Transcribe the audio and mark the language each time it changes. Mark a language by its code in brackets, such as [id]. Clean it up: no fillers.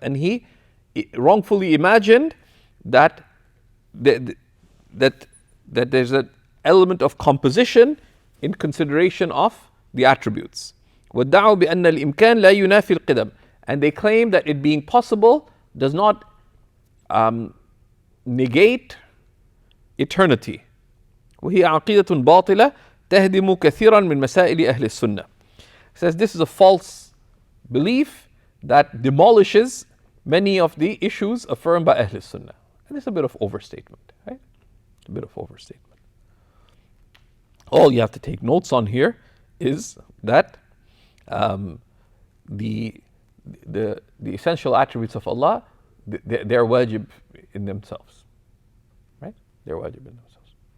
[en] And he wrongfully imagined that there's an element of composition in consideration of the attributes. [ar] وَادَّعُوا بِأَنَّ الْإِمْكَانَ لَا يُنَافِي الْقِدَمِ. [en] And they claim that it being possible does not negate eternity. [ar] وهي عقيدة باطلة تهدم كثيرا من مسائل أهل السنة. [en] He says this is a false belief that demolishes many of the issues affirmed by Ahl Sunnah. And it's a bit of overstatement, right? A bit of overstatement. All you have to take notes on here is that the essential attributes of Allah, they're wajib in themselves, right? They're wajib in themselves.